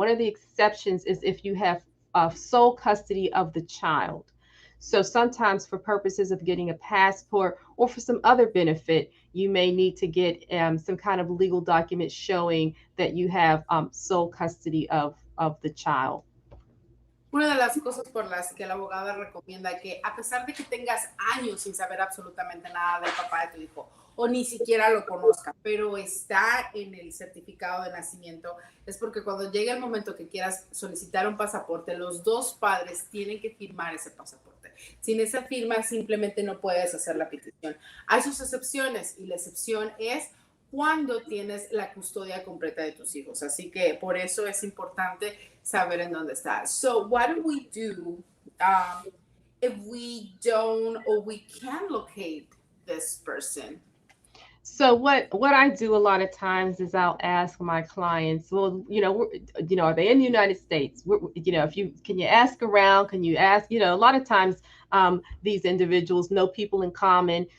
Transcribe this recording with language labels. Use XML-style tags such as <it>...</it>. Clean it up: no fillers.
<en>One of the exceptions is if you have sole custody of the child. So sometimes for purposes of getting a passport or for some other benefit, you may need to get some kind of legal document showing that you have sole custody of the child.</en> <es>Una de las cosas por las que la abogada recomienda que a pesar de que tengas años sin saber absolutamente nada del papá de tu hijo o ni siquiera lo conozca, pero está en el certificado de nacimiento, es porque cuando llegue el momento que quieras solicitar un pasaporte, los dos padres tienen que firmar ese pasaporte. Sin esa firma simplemente no puedes hacer la petición. Hay sus excepciones y la excepción es cuando tienes la custodia completa de tus hijos. Así que por eso es importante saber en dónde está.</es> <en>So what do we do if we don't or we can locate this person? So what I do a lot of times is I'll ask my clients, well, are they in the United States? Can you ask around? Can you ask, a lot of times these individuals know people in common.</en>